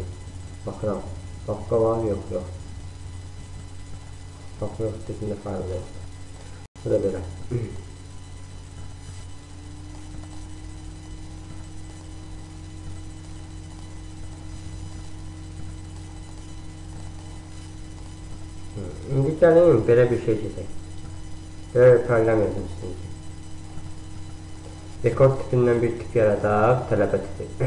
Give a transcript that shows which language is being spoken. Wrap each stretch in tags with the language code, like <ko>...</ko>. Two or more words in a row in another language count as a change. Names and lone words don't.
<tr>Bakalım. Papka var, yok. Papka yok, sitesinde fayl yok.</tr> <az>Bu da belə. İndi gəlin, belə bir şey çəkək. Belə bir proqram yazmışsınız. Rekord tipindən bir tip yaradaq, tələbə tipi.</az>